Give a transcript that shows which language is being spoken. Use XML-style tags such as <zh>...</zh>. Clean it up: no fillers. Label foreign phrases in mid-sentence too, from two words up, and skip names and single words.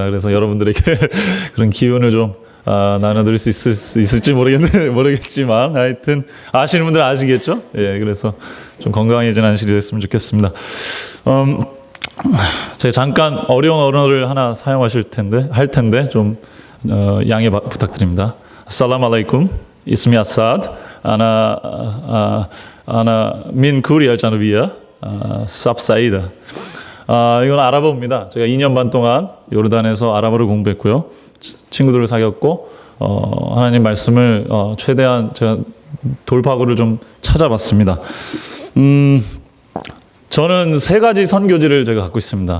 <ko>그래서 여러분들에게 그런 기운을 좀 나눠드릴 수 있을지 모르겠지만 하여튼 아시는 분들은 아시겠죠? 예, 그래서 좀 건강해진 안식이 됐으면 좋겠습니다. 제가 잠깐 어려운 언어를 하나 할 텐데 좀 양해 부탁드립니다.</ko> <ar>السلام عليكم. اسمي أسعد. أنا من كوريا الجنوبية. صباح سعيدة.</ar> <ko>이건 아랍어입니다. 제가 2년 반 동안 요르단에서 아랍어를 공부했고요. 친구들을 사귀었고 하나님 말씀을 최대한 제가 돌파구를 좀 찾아봤습니다. 저는 세 가지 선교지를 제가 갖고 있습니다.</ko>